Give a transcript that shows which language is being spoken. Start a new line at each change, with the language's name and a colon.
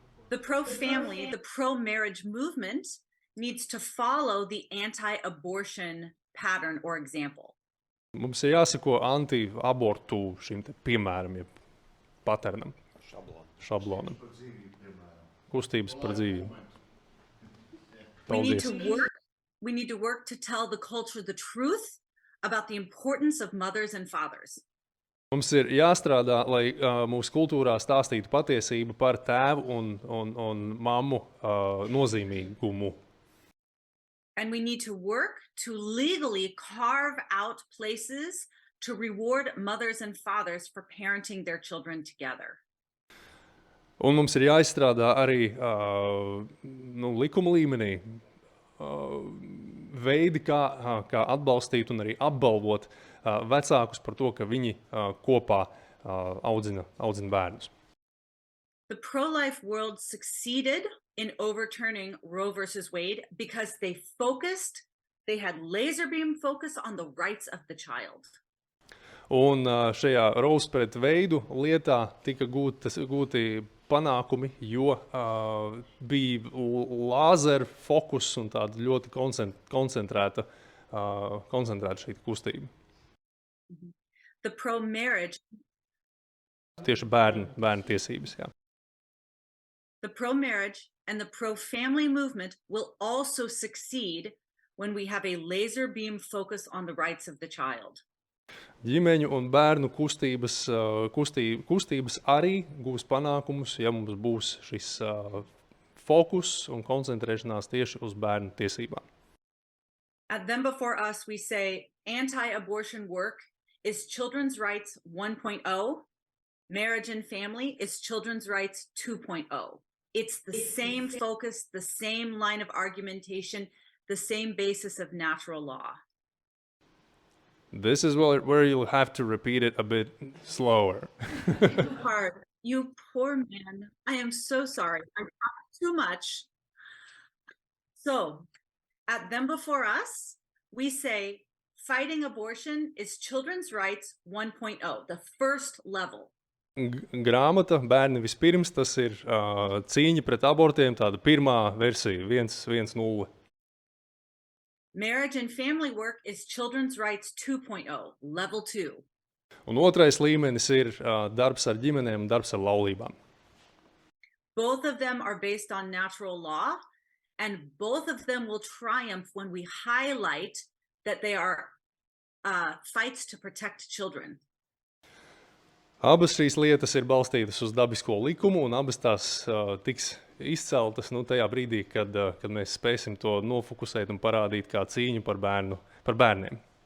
English: The pro-family, the pro-marriage movement needs to follow the anti-abortion pattern or example.
Latvian: Mums ir jāseko anti-abortu šim piemēram, ja paternam. Šablonam. Kustības par dzīvību.
English: We need to work to tell the culture the truth about the importance of mothers and fathers.
Latvian: Mums ir jāstrādā, lai mūsu kultūrā stāstītu patiesību par tēvu un mammu nozīmīgumu.
English: And we need to work to legally carve out places to reward mothers and fathers for parenting their children together.
Latvian: Un mums ir jāizstrādā arī likuma līmenī veidi, kā atbalstīt un arī apbalvot vecākus par to, ka viņi kopā audzina bērnus.
English: The pro-life world succeeded in overturning Roe versus Wade because they had laser beam focus on the rights of the child.
Latvian: Un šajā Roe pret Veidu lietā tika gūti panākumi, jo bija lāzeru fokus un tāda ļoti koncentrēta šī kustība.
English: The pro-marriage
Latvian: Tieši bērnu tiesības, jā.
English: The pro-marriage and the pro-family movement will also succeed when we have a laser beam focus on the rights of the child.
Latvian: Ģimeņu un bērnu kustības arī gūs panākumus, ja mums būs šis fokus un koncentrēšanās tieši uz bērnu tiesībām.
English: At Them Before Us, we say anti-abortion work is children's rights 1.0. Marriage and family is children's rights 2.0. It's the same focus, the same line of argumentation, the same basis of natural law. This is where you'll have to repeat it a bit slower. You poor man. I am so sorry. I talked too much. So, at Them Before Us, we say fighting abortion is children's rights 1.0, the first level.
Latvian: Grāmata Bērni vispirms, tas ir cīņa pret abortiem, tāda pirmā versija, 1.0.
English: Marriage and family work is children's rights 2.0, level 2.
Latvian: Un otrais līmenis ir darbs ar ģimenēm un darbs ar laulībām.
English: Both of them are based on natural law, and both of them will triumph when we highlight that they are fights to protect children.
Latvian: Abas šīs lietas ir balstītas uz dabisko likumu, un abas tās tiks izceltas tajā brīdī, kad mēs spēsim to nofokusēt un parādīt kā cīņu par bērniem.